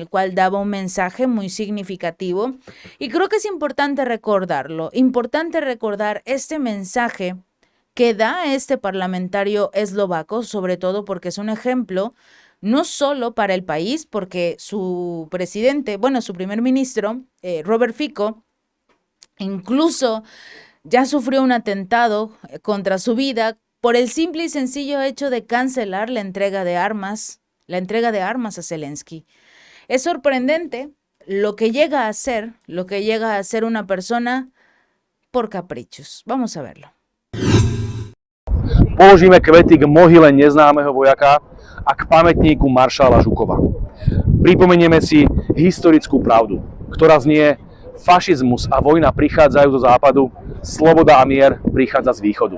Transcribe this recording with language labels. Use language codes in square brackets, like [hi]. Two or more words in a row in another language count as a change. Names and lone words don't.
[es] el cual daba un mensaje muy significativo y creo que es importante recordarlo, importante recordar este mensaje que da este parlamentario eslovaco, sobre todo porque es un ejemplo no solo para el país, porque su presidente, su primer ministro, Robert Fico, incluso ya sufrió un atentado contra su vida por el simple y sencillo hecho de cancelar la entrega de armas a Zelensky. Es sorprendente lo que llega a hacer una persona por caprichos. Vamos a verlo. [sk] Položíme kvety k mohyle neznámeho vojaka a k pamätníku maršala Žukova. Pripomenieme si historickú pravdu, ktorá znie: fašizmus a vojna prichádzajú zo západu, sloboda a mier prichádza z východu.